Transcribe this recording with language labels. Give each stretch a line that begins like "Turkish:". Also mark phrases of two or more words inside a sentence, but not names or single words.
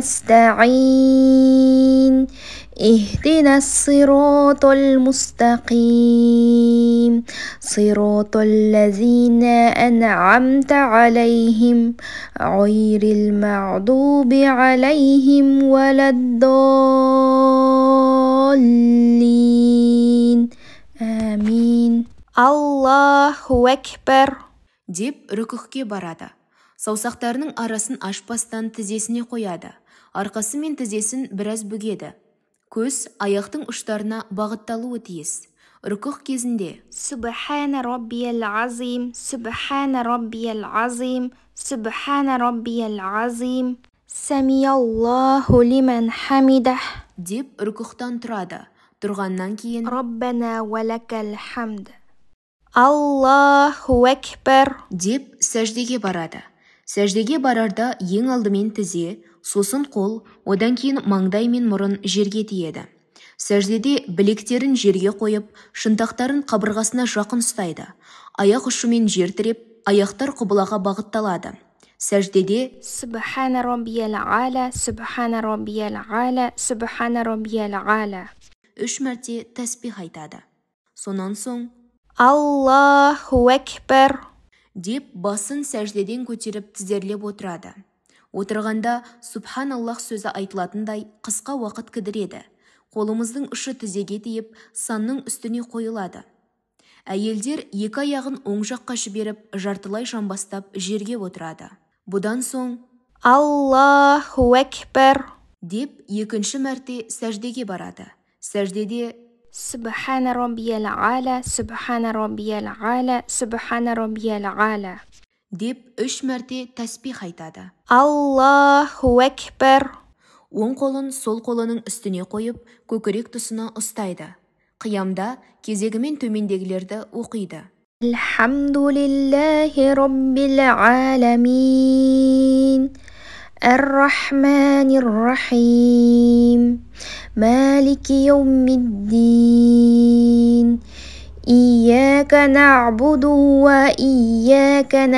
Arabic: نستعين اهدنا الصراط المستقيم صراط الذين أنعمت عليهم غير المغضوب عليهم ولا الضالين آمين الله أكبر
Kazakh: деп рүкүғке барады. Саусақтарының арасын ашпастан тізесіне қояды. Арқасы мен тізесін біраз бүгеді. Көз аяқтың ұштарына бағытталуы тиіс. Рүкүғ кезінде
Arabic: سبحان ربي العظيم سبحان ربي العظيم سبحان ربي العظيم سمع الله لمن حمده
Kazakh: деп рүкүғтан тұрады. Тұрғаннан кейін
Arabic: ربنا ولك الحمد الله أكبر
Kazakh: деп сәждеге барады. Сәждеге барарда ең алдымен тізе, сосын қол, одан кейін маңдай мен мұрын жерге тиеді. Сәждеде білектерін жерге қойып, шынтақтарын қабырғасына жақын ұстайды. Аяқ ұшымен жер тіреп, аяқтар құбылаға бағытталады. Сәждеде
Arabic: سبحان ربي العالى سبحان ربي العالى سبحان ربي العالى
Kazakh: 3 мәрте тәсбих айтады. Сонан соң
Arabic: الله أكبر
Kazakh: деп басын сәждеден көтеріп тізерлеп отырады. Отырғанда Субханаллах сөзі айтылатындай қысқа уақыт кідіреді. Қолымыздың ұшы тізеге тиіп, санның үстіне қойылады. Әйелдер екі аяғын оң жаққа жіберіп, жартылай жамбастап жерге отырады. Бұдан соң
Arabic: الله أكبر
Kazakh: деп екінші мәрте сәждеге барады. Сәждеде
Arabic: سبحان ربي العالى سبحان ربي العالى سبحان ربي العالى
Kazakh: деп 3 мәрте тәсбих айтады.
Arabic: الله أكبر
Kazakh: Оң қолын сол қолының үстіне қойып, көкірек тұсына ұстайды. Қиямда кезегімен төмендегілерді оқиды.
Arabic: الحمد لله رب العالمين الرحمن الرحيم مالك يوم الدين إياك نعبد وإياك